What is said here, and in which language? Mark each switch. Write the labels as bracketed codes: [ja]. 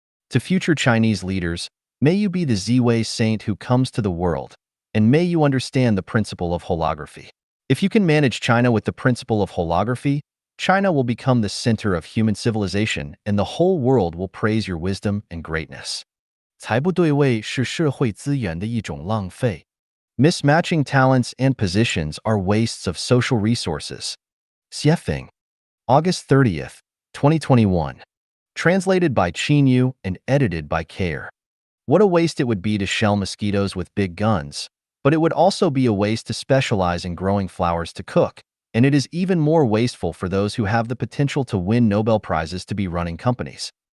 [en] To future Chinese leaders, may you be the Ziwei saint who comes to the world, and may you understand the principle of holography. If you can manage China with the principle of holography, China will become the center of human civilization, and the whole world will praise your wisdom and greatness. [zh] 才不对位是社会资源的一种浪费。 [en] Mismatching talents and positions are wastes of social resources. Xiefeng. August 30th, 2021. Translated by Qinyu and edited by Care. What a waste it would be to shell mosquitoes with big guns, but it would also be a waste to specialize in growing flowers to cook, and it is even more wasteful for those who have the potential to win Nobel Prizes to be running companies.